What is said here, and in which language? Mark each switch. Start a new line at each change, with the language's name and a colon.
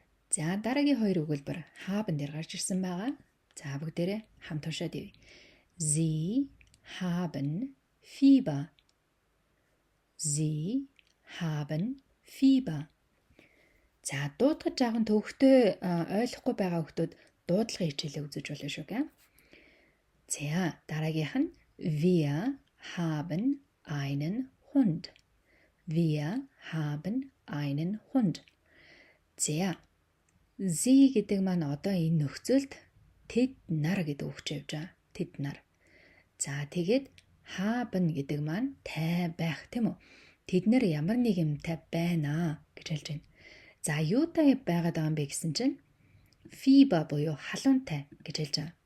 Mongolian: За дараагийн хоёр өгүүлбэр haben дээр гарч ирсэн байгаа. За бүгдээрээ хамт уншаад явъя.
German: Sie haben Fieber. Sie haben Fieber.
Mongolian: За дуудаж байгаа төвхтөө ойлгохгүй байгаа хүмүүс дуудлагын хичээлээ үзэж болно шүү гэ. За дараагийнх нь
German: wir haben einen Hund. Wir haben einen Hund.
Mongolian: За sie гэдэг маань одоо энэ нөхцөлд тэд нар гэдэг үгч явж байгаа. Тэд нар. За тэгээд haben гэдэг маань тай байх тийм үү? Тэд нар ямар нэг юмтай байна гэж хэлж байна. За юутай байгаад байгаа юм бэ гэсэн чинь Fieber буюу халуунтай гэж хэлж байгаа.